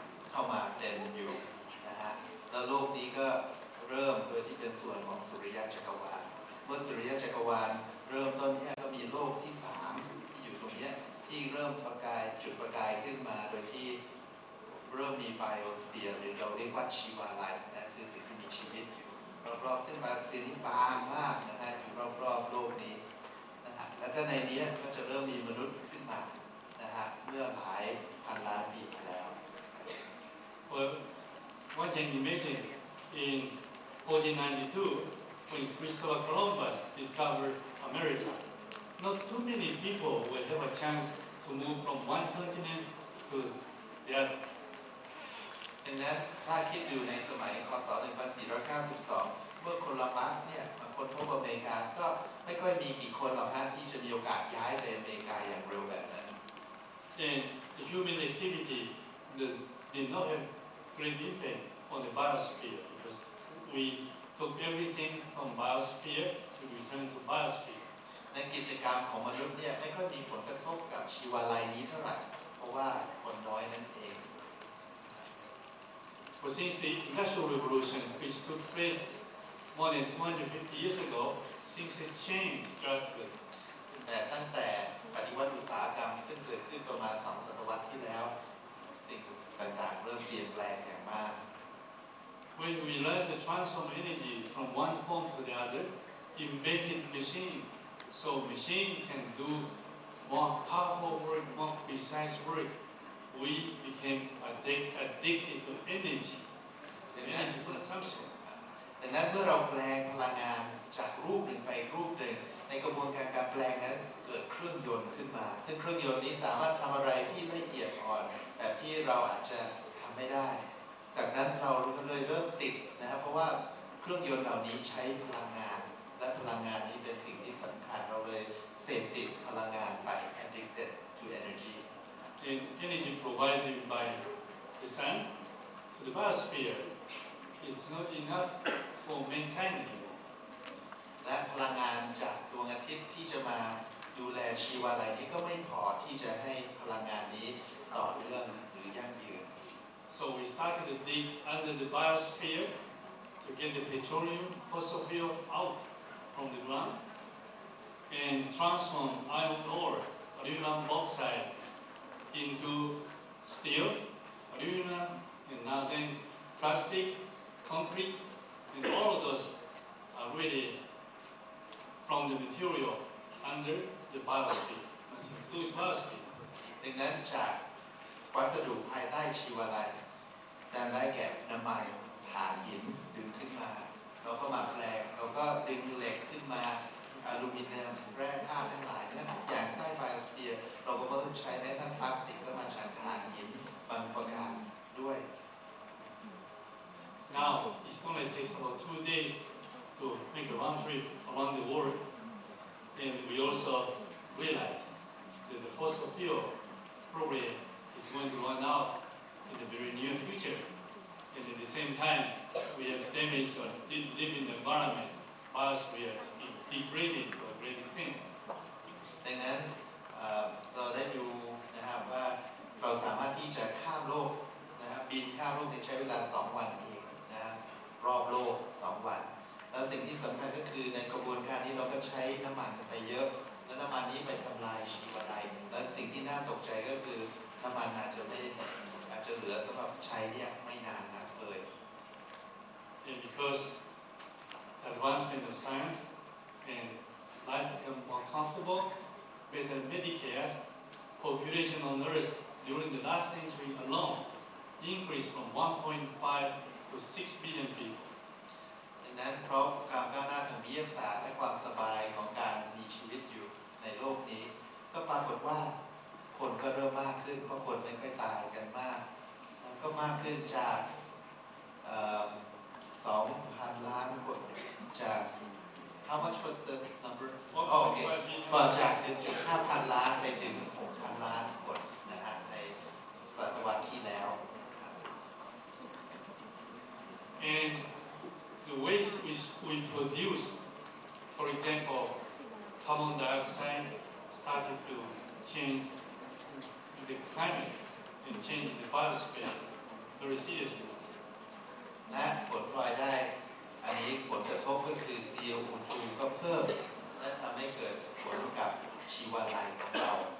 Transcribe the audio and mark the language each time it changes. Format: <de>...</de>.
<th>เข้ามาเป็นอยู่นะฮะแล้วโลกนี้ก็เริ่มโดยที่เป็นส่วนของสุริยะจักรวาลเมื่อสุริยะจักรวาลเริ่มต้นเนี่ยก็มีโลกที่3ที่อยู่ตรงนี้ที่เริ่มจุดประกายขึ้นมาโดยที่เริ่มมีไบโอสเฟียร์หรือเราเรียกว่าชีวาไลฟ์นั่นคือสิ่งที่มีชีวิตอยู่ รอบๆเส้นบาสเตียนี่บางมากนะฮะอยู่รอบๆโลกนี้นะฮะแล้วก็ในนี้ก็จะเริ่มมีมนุษย์ขึ้นมานะฮะเมื่อหลายพันล้านปีมาแล้ว</th> <en>Well, one can imagine in 1492, when Christopher Columbus discovered America, not too many people will have a chance to move from one continent to the other.</en> <th>ดังนั้นถ้าคิดอยู่ในสมัยคศ 1492 เมื่อโคลัมบัสเนี่ยมาค้นพบอเมริกาก็ไม่ค่อยมีกี่คนหรอกฮะที่จะมีโอกาสย้ายไปอเมริกาอย่างเร็วแบบนั้น</th> <en>And the human activity did not have great impact on the biosphere because we took everything from biosphere to return to biosphere.</en> <th>ในกิจกรรมของมนุษย์เนี่ยไม่ค่อยมีผลกระทบกับชีวาลัยนี้เท่าไหร่เพราะว่าคนน้อยนั่นเอง</th> <en>But since the Industrial Revolution, which took place more than 250 years ago, things have changed drastically.</en> <th>แต่ตั้งแต่ปฏิวัติอุตสาหกรรมซึ่งเกิดขึ้นประมาณ2 ศตวรรษที่แล้วสิ่งต่างๆเริ่มเปลี่ยนแปลงอย่างมาก</th> <en>When we learned to transform energy from one form to the other, invented machine, so machine can do more powerful work, more precise work. We became addicted to energy consumption.</en> <th>ดังนั้นเมื่อเราแปลงพลังงานจากรูปหนึ่งไปรูปหนึ่งในกระบวนการการแปลงนั้นเกิดเครื่องยนต์ขึ้นมาซึ่งเครื่องยนต์นี้สามารถทำอะไรที่ละเอียดอ่อนแบบที่เราอาจจะทำไม่ได้จากนั้นเราเลยเริ่มติดนะครับเพราะว่าเครื่องยนต์เหล่านี้ใช้พลังงานและพลังงานนี้เป็นสิ่งที่สำคัญเราเลยเสพติดพลังงานไป</th> <en>addicted to energy And energy provided by the sun to the biosphere is not enough for mankind anymore.</en> <th>และพลังงานจากดวงอาทิตย์ที่จะมาดูแลชีวาลัยนี้ก็ไม่พอที่จะให้พลังงานนี้ต่อเนื่องหรือยั่งยืน</th> <en>So we started to dig under the biosphere to get the petroleum, fossil fuel out from the ground and transform iron ore, aluminum oxide into steel, aluminum, and now then plastic, concrete, and all of those are really from the material under the biosphere. That includes biosphere.</en> <th>ดังนั้นจากวัสดุภายใต้ชีวาลัยได้แก่น้ำมันถ่านหินดึงขึ้นมาเราก็มาแปลงเราก็ดึงเหล็กขึ้นมาอลูมิเนียมแร่ธาตุทั้งหลายนั้นทุกอย่างใต้ไบโอสเฟียร์เราก็มาใช้แม้กระทั่งพลาสติกก็มาจากถ่านหินบางประการด้วย</th> <en>Now it's going to take about 2 days to make a round trip around the world, and we also realize that the fossil fuel probably is going to run out in the very near future. And at the same time, we have damaged or living environment, biosphere is degrading to a great extent.</en> <th>ดังนั้นเราได้ดูนะครับว่าเราสามารถที่จะข้ามโลกนะครับบินข้ามโลกในใช้เวลา2 วันเองนะครับรอบโลก2 วันแล้วสิ่งที่สำคัญก็คือในกระบวนการนี้เราก็ใช้น้ำมันไปเยอะแล้วน้ำมันนี้ไปทำลายชีวาลัยและสิ่งที่น่าตกใจก็คือน้ำมันอาจจะเหลือสำหรับใช้เนี่ยไม่นานนักเลย</th> <en>And because advancement of science and life become more comfortable, better Medicare, population on Earth during the last century alone increased from 1.5 to 6 billion people.</en> <th>ดังนั้นเพราะความก้าวหน้าทางวิทยาศาสตร์และความสบายของการมีชีวิตอยู่ในโลกนี้ก็ปรากฏว่าคนก็เริ่มมากขึ้นเพราะคนไม่ค่อยตายกันมากก็มากขึ้นจาก 2,000 ล้านคนจาก</th> <en>How much was the number?</en> <th>โอเคจาก 1.5 พันล้านไปถึง 6,000 ล้านคนนะฮะในศตวรรษที่แล้ว</th> <en>And the waste which we produce, for example, carbon dioxide started to change the climate and change the biosphere very seriously.</en> <th>และผลพลอยได้อันนี้ผลกระทบก็คือ CO2 ก็เพิ่มและทำให้เกิดผลกับชีวาลัยของเรา</th>